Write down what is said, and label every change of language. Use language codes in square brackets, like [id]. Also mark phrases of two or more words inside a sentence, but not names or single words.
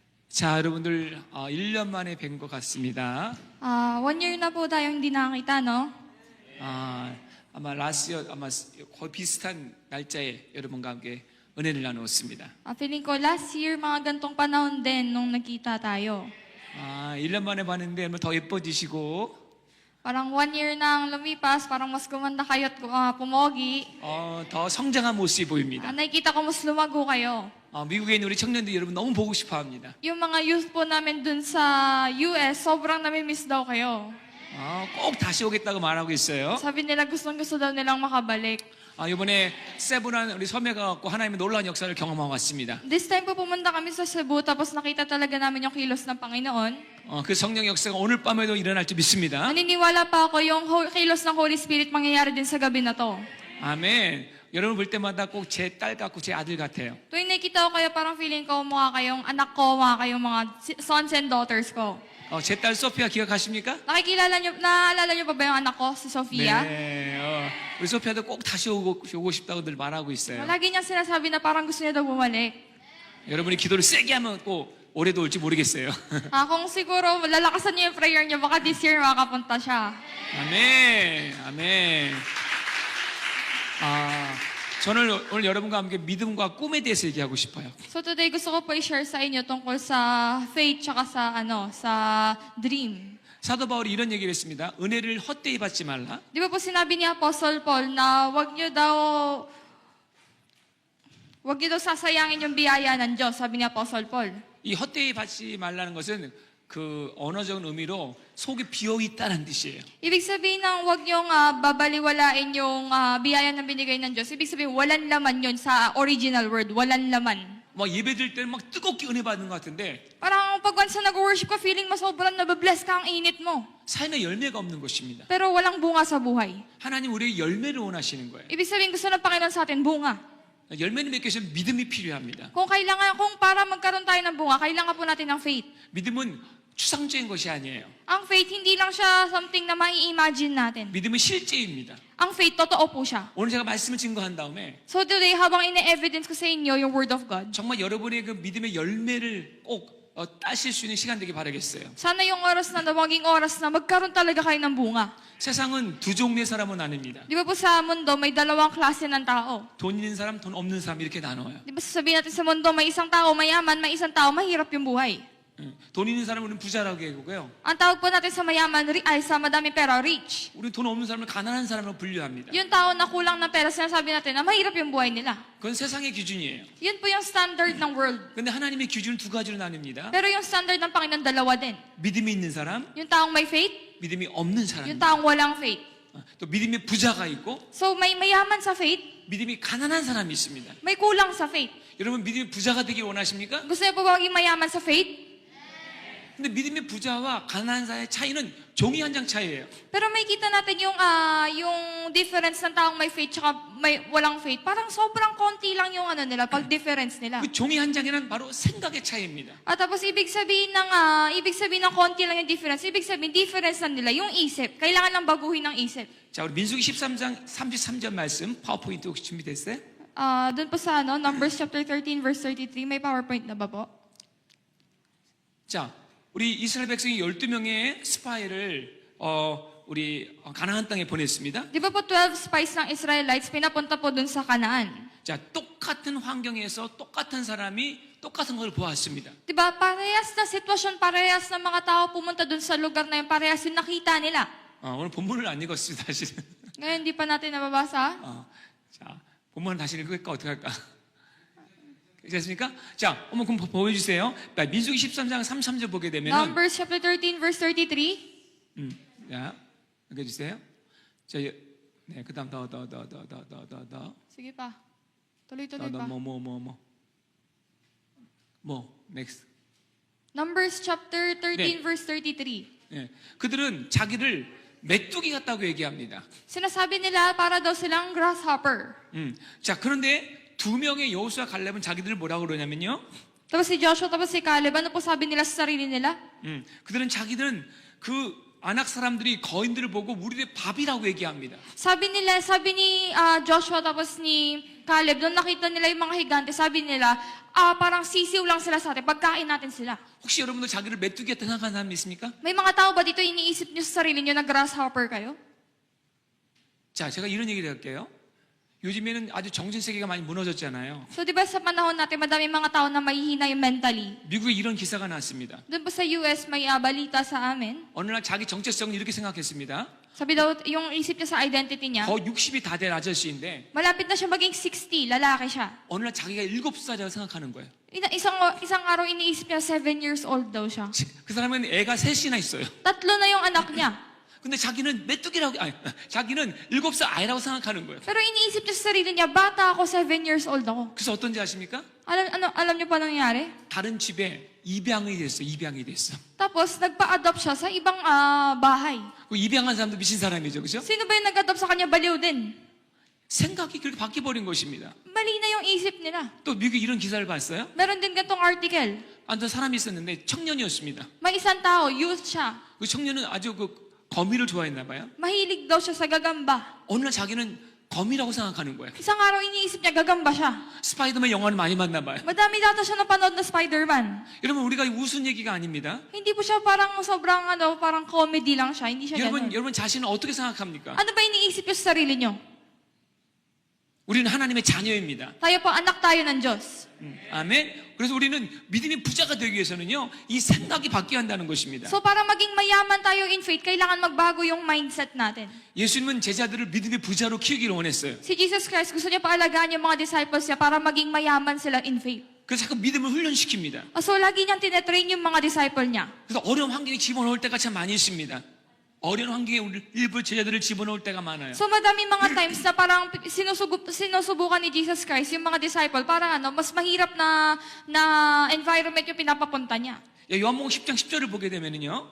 [ko] 자, 여러분들 1년 만에 뵌 것 같습니다. [tl] 1 year na po tayong hindi nakakita, no? [ko] 아마 라스트 아마 거의 비슷한 날짜에 여러분과 함께 은혜를 나누었습니다. [tl] Feeling ko last year, mga gantong panahon din nung nagkita tayo. [ko] 1년 만에 봤는데 더 예뻐지시고 [tl] Parang 1 year nang lumipas, parang mas gumanda kayo at pumogi. [ko] 더 성장한 모습이 보입니다. [tl] Nakikita ko mas lumago kayo. [ko] 미국에 있는 우리 청년들 여러분 너무 보고 싶어 합니다. [tl] Yung mga youth po namin dun sa US, sobrang nami-miss daw kayo. [ko] 꼭 다시 오겠다고 말하고 있어요. [tl] Sabi nila gustong-gusto daw nilang makabalik. [ko] 이번에 세분한 우리 섬에 가갖고 하나님의 놀라운 역사를 경험하고 왔습니다. [en] This time [tl] po pumunta kami sa Cebu, tapos nakita talaga namin yung kilos ng Panginoon. [ko] 그 성령 역사가 오늘 밤에도 일어날 줄 믿습니다. [tl] Naniniwala pa ako yung kilos ng Holy Spirit mangyayari din sa gabi na to. [ko] 아멘. 여러분 볼 때마다 꼭 제 딸 같고 제 아들 같아요. [tl] Tuwing nakikita ko kayo, parang feeling ko mukha kayong anak ko, mukha kayong mga [en] sons and daughters [tl] ko. [ko] 제 딸 소피아 기억하십니까? [tl] Naalala niyo pa ba yung anak ko, si Sofia? [ko] 네. 우리 소피아도 꼭 다시 오고 싶다고 늘 말하고 있어요. [tl] Lagi niyang sinasabi na parang gusto niya daw bumalik. [ko] 여러분이 기도를 세게 하면 꼭 올해도 올지 모르겠어요. [tl] Kung siguro lalakasan niyo yung prayer niyo, baka [en] this year [tl] makapunta siya. [ko] 아멘. 아멘. 저는 오늘 여러분과 함께 믿음과 꿈에 대해서 얘기하고 싶어요. [tl] So today gusto ko po i-share sa inyo tungkol sa faith tsaka sa dream. [ko] 사도 바울이 이런 얘기를 했습니다. 은혜를 헛되이 받지 말라. [tl] Di ba po sinabi ni Apostle Paul na wag niyo daw sasayangin yung biyaya ng Diyos, sabi ni Apostle Paul. [ko] 이 헛되이 받지 말라는 것은 그 언어적인 의미로 속이 비어 있다는 뜻이에요. [tl] Ibig sabihin ng wag niyong babaliwalain yung biyaya na binigay ng Diyos. Ibig sabihin, walang laman yun sa original word. Walang laman. [ko] 막 예배 드릴 때는 막 뜨겁게 은혜 받는 것 같은데 [tl] Parang pag once na nag-worship ka, feeling mo sobrang nababless ka, ang init mo. [ko] 삶에 열매가 없는 것입니다. [tl] Pero walang bunga sa buhay. [ko] 하나님 우리에게 열매를 원하시는 거예요. [tl] Ibig sabihin, gusto ng Panginoon sa atin bunga. [ko] 열매를 맺기 위해서 믿음이 필요합니다. [tl] Kung para magkaroon tayo ng bunga, kailangan po natin ng faith. [ko] 믿음은 추상적인 것이 아니에요. [tl] Ang faith, hindi lang siya something na mai-imagine natin. [ko] 믿음은 실제입니다. [tl] Ang faith, totoo po siya. [ko] 오늘 제가 말씀을 증거한 다음에 [tl] So today, habang ine-evidence ko sa inyo yung [en] Word of God, [ko] 정말 여러분의 그 믿음의 열매를 꼭 따실 수 있는 시간 되길 바라겠어요. [tl] sana yung oras na maging oras na magkaroon talaga kayo ng bunga. [ko] 세상은 두 종류의 사람으로 나뉩니다. [tl] Di ba po sa mundo, may dalawang klase ng tao? [ko] 돈 있는 사람, 돈 없는 사람 이렇게 나눠요. [tl] Di ba sasabihin natin sa mundo, may isang tao mayaman, may isang tao mahirap yung buhay. [ko] 돈 있는 사람은 우리는 부자라고 얘기하고요. [tl] Ang tawag po natin sa mayaman, sa madami pera, rich. [ko] 우리 돈 없는 사람을 가난한 사람으로 분류합니다. [tl] Yung tao na kulang ng pera, sinasabi natin na mahirap yung buhay nila. [ko] 그건 세상의 기준이에요. [tl] Yun po yung standard ng world. [ko] 근데 하나님의 기준은 두 가지로 나뉩니다. [tl] Pero yung standard ng Panginoon, dalawa din. [ko] 믿음이 있는 사람, [tl] Yung taong may faith, [ko] 믿음이 없는 [tl] yung [ko] 사람. [tl] taong walang faith. [ko] 또 믿음의 부자가 있고 [tl] So may mayaman sa faith, [ko] 믿음이 가난한 사람이 있습니다. [tl] may kulang sa faith. [ko] 여러분 믿음의 부자가 되길 원하십니까? [tl] Gusto niyo po ba maging mayaman sa faith? [ko] 근데 믿음의 부자와 가난한 자의 차이는 종이 한 장 차이예요. [tl] Pero may kita natin yung difference ng taong may faith tsaka may walang faith. Parang sobrang konti lang yung pag-difference nila. [ko] 그 종이 한 장에는 바로 생각의 차이입니다. [tl] At tapos ibig sabihin ng konti lang yung difference. Ibig sabihin difference na nila yung isip. Kailangan lang baguhin ng isip. [ko] 자, 우리 민수기 13장 33절 말씀 파워포인트 혹시 준비됐어요? [tl] Doon po sa [en] Numbers chapter 13 verse 33, [tl] may PowerPoint na ba po? [ko] 자, 우리 이스라엘 백성이 12명의 스파이를 우리 가나안 땅에 보냈습니다. [tl] Di ba po 12 spies ng Israelites pinapunta po dun sa Canaan? [ko] 자, 똑같은 환경에서 똑같은 사람이 똑같은 걸 보았습니다. [tl] Di ba parehas na sitwasyon, parehas na mga tao pumunta dun sa lugar na yun, parehas yung nakita nila. [ko] 오늘 본문을 안 읽었어요, 사실은. [tl] Ngayon, di pa natin nababasa. [ko] 자, 본문을 다시 읽을까 어떻게 할까? 됐습니까? 자, 한번 그럼 보여주세요. 민수기 13장 33절 보게 되면 [en] Numbers chapter 13 verse 33. [ko] 자, 읽어주세요. 자, 네, 그다음 더. [tl] Sige pa. Tuloy-tuloy pa. [en] next. Numbers chapter 13 [ko] 네. [en] verse 33. [ko] 네, 그들은 자기를 메뚜기 같다고 얘기합니다. [tl] Sinasabi nila para daw silang grasshopper. [ko] 자, 그런데 두 명의 여호수아 갈렙은 자기들을 뭐라고 그러냐면요. [tl] Tapos si Joshua, tapos si Caleb, ano po sabi nila sa sarili nila? [ko] 그들은 자기들은 그 아낙 사람들이 거인들을 보고 우리의 밥이라고 얘기합니다. [tl] Sabi ni Joshua tapos ni Caleb, doon nakita nila yung mga higante, sabi nila, parang sisiw lang sila sa atin, pagkain natin sila. [ko] 혹시 여러분도 자기를 메뚜기 같다 생각하는 사람이 있습니까? [tl] May mga tao ba dito iniisip nyo sa sarili nyo na grasshopper kayo? [ko] 자, 제가 이런 얘기를 할게요. 요즘에는 아주 정신세계가 많이 무너졌잖아요. [tl] So, di ba sa panahon natin, madami mga tao na mahihina yung mentally. [ko] 미국에 이런 기사가 났습니다. [tl] Doon po sa US, may balita sa amin. [ko] 어느 날 자기 정체성을 이렇게 생각했습니다. [tl] Sabi daw, yung isip niya sa identity niya, [ko] 거 60이 다 된 아저씨인데 [tl] malapit na siya maging 60, lalaki siya. [ko] 어느 날 자기가 7살이라고 생각하는 거예요. [tl] Isang araw iniisip niya, [en] 7 years old [tl] daw siya. [ko] 그 사람은 애가 셋이나 있어요. [tl] 3 na yung anak niya. [ko] 근데 자기는 메뚜기라고, 아니, 자기는 7살 아이라고 생각하는 거예요. [tl] Pero iniisip niya sa sarili niya, bata ako, [en] 7 years old [tl] ako. [ko] 그래서 어떤지 아십니까? [tl] Alam niyo pa nangyari? [ko] 다른 집에 입양이 됐어. 입양이 됐어. [tl] Tapos, nagpa-adopt siya sa ibang bahay. [ko] 그 입양한 사람도 미친 사람이죠. 그죠? [tl] Sino ba yung nag-adopt sa kanya? Baliw din. [ko] 생각이 그렇게 바뀌어버린 것입니다. [tl] Mali na yung isip nila. [ko] 또 미국에 이런 기사를 봤어요. [tl] Meron din ganitong article. [ko] 어떤 사람이 있었는데 청년이었습니다. [tl] May isang tao, youth siya. [ko] 그 청년은 아주 그 거미를 좋아했나 봐요. [tl] Mahilig daw siya sa gagamba. [ko] 어느 날 자기는 거미라고 생각하는 거예요. [tl] Isang araw iniisip niya, gagamba siya. [ko] 스파이더맨 영화를 많이 봤나 봐요. [tl] Madami data siya napanood na Spider-Man. [ko] 여러분 우리가 웃은 얘기가 아닙니다. [tl] Hindi po siya parang sobrang parang comedy lang siya. Hindi siya ganun. [ko] 여러분 자신은 어떻게 생각합니까? [tl] Ano ba iniisip niyo sa sarili niyo? [ko] 우리는 하나님의 자녀입니다. [tl] Tayo po, anak tayo ng Diyos. [ko] 아멘. 그래서 우리는 믿음의 부자가 되기 위해서는요, 이 생각이 바뀌어야 한다는 것입니다. [tl] So para maging mayaman tayo [en] in faith, [tl] kailangan magbago yung mindset natin. [ko] 예수님은 제자들을 믿음의 부자로 키우기를 원했어요. [tl] Si Jesus Christ, gusto niya paalagaan yung mga disciples niya para maging mayaman sila [en] in faith. [ko] 그래서 자꾸 믿음을 훈련시킵니다. [tl] So lagi niyang tinetrain yung mga disciple niya. [ko] 그래서 어려운 환경에 집어넣을 때가 참 많이 있습니다. 어려운 환경에 우리 일부 제자들을 집어넣을 때가 많아요. [tl] So madami mga times na parang sinusubukan ni Jesus Christ yung mga disciple para mas mahirap na environment yung pinapapunta niya. [ko] 요한복음 10장 10절을 보게 되면은요.